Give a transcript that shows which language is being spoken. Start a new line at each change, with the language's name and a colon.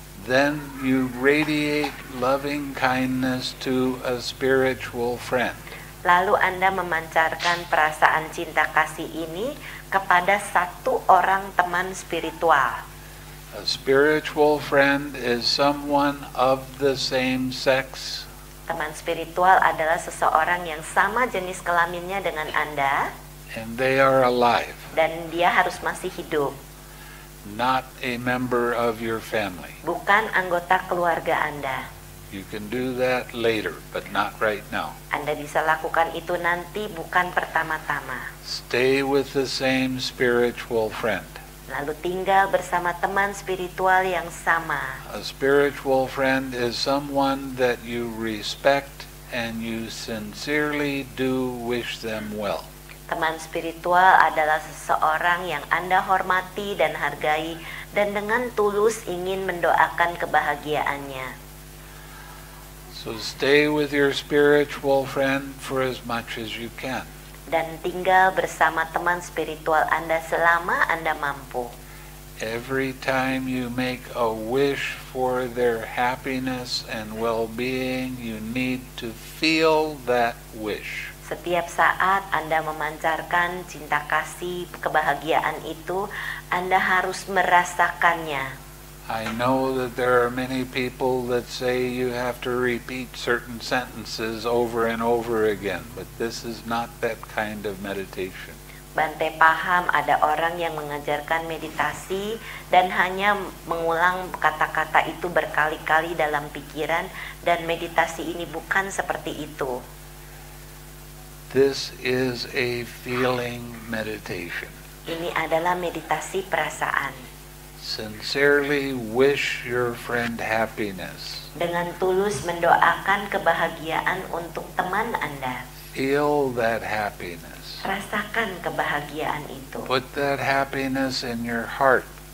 English: then you radiate loving kindness to a spiritual friend.
Indonesian: Lalu Anda memancarkan perasaan cinta kasih ini kepada satu orang teman spiritual.
English: A spiritual friend is someone of the same sex.
Indonesian: Teman spiritual adalah seseorang yang sama jenis kelaminnya dengan Anda.
English: And they are alive.
Indonesian: Dan dia harus masih hidup.
English: Not a member of your family.
Indonesian: Bukan anggota keluarga Anda.
English: You can do that later, but not right now.
Indonesian: Anda bisa lakukan itu nanti, bukan pertama-tama.
English: Stay with the same spiritual friend.
Indonesian: Lalu tinggal bersama teman spiritual yang sama.
English: A spiritual friend is someone that you respect and you sincerely do wish them well.
Indonesian: Teman spiritual adalah seseorang yang Anda hormati dan hargai dan dengan tulus ingin mendoakan kebahagiaannya.
English: So stay with your spiritual friend for as much as you can.
Indonesian: Dan tinggal bersama teman spiritual Anda selama Anda mampu.
English: Every time you make a wish for their happiness and well-being, you need to feel that wish.
Indonesian: Setiap saat Anda memancarkan cinta kasih, kebahagiaan itu, Anda harus merasakannya.
English: I know that there are many people that say you have to repeat certain sentences over and over again, but this is not that kind of meditation.
Indonesian: Bante paham ada orang yang mengajarkan meditasi dan hanya mengulang kata-kata itu berkali-kali dalam pikiran, dan meditasi ini bukan seperti itu.
English: This is a feeling meditation.
Indonesian: Ini adalah meditasi perasaan.
English: Sincerely wish your friend happiness.
Indonesian: Dengan tulus mendoakan kebahagiaan untuk teman Anda.
English: Feel that happiness.
Indonesian: Rasakan kebahagiaan itu.
English: Put that happiness in your heart.